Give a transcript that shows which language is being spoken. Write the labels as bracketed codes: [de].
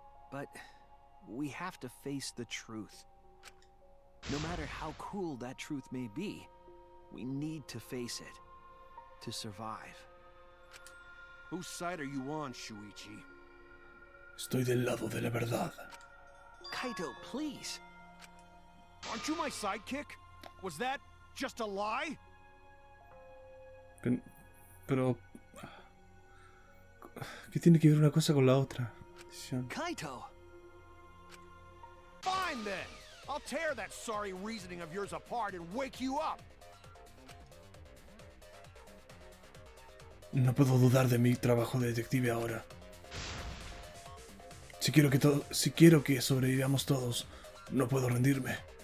[en] But we have to face the truth. No matter how cruel that truth may be, we need to face it to survive. Whose side are you on, Shuichi? [es] Estoy del lado de la verdad. [en] Kaito, please. Aren't you my sidekick? Was that just a lie? [es] Pero... ¿Qué tiene que ver una cosa con la otra? [en] Kaito! Fine then! I'll tear that sorry reasoning of yours apart and wake you up! [es] No puedo dudar de mi trabajo de detective ahora. Si quiero que sobrevivamos todos, no puedo rendirme.